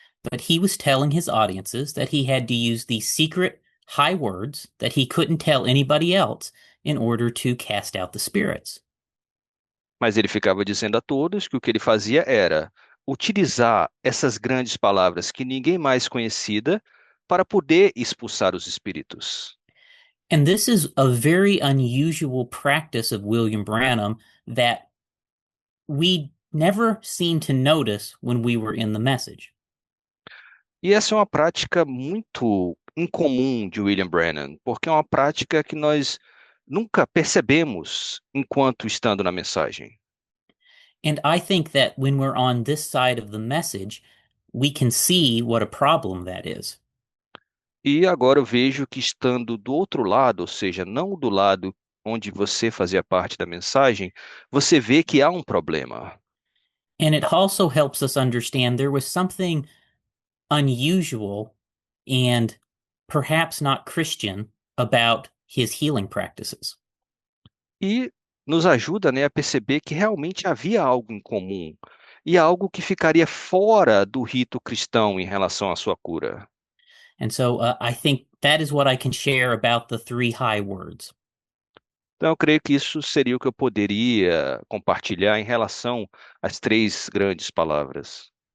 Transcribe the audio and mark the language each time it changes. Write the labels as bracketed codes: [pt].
[en] But he was telling his audiences that he had to use these secret high words that he couldn't tell anybody else in order to cast out the spirits. [pt] Mas ele ficava dizendo a todos que o que ele fazia era utilizar essas grandes palavras que ninguém mais conhecida para poder expulsar os espíritos. [en] And this is a very unusual practice of William Branham that we never seemed to notice when we were in the message. [pt] E essa é uma prática muito incomum de William Branham, porque é uma prática que nós nunca percebemos enquanto estando na mensagem. [en] And I think that when we're on this side of the message, we can see what a problem that is. [pt] E agora eu vejo que estando do outro lado, ou seja, não do lado onde você fazia parte da mensagem, você vê que há um problema. [en] And it also helps us understand there was something unusual and perhaps not Christian about his healing practices. [pt] E nos ajuda, né, a perceber que realmente havia algo em comum e algo que ficaria fora do rito cristão em relação à sua cura. [en] And so I think that is what I can share about the three high words. [pt] Então, eu creio que isso seria o que eu poderia compartilhar em relação às três grandes palavras.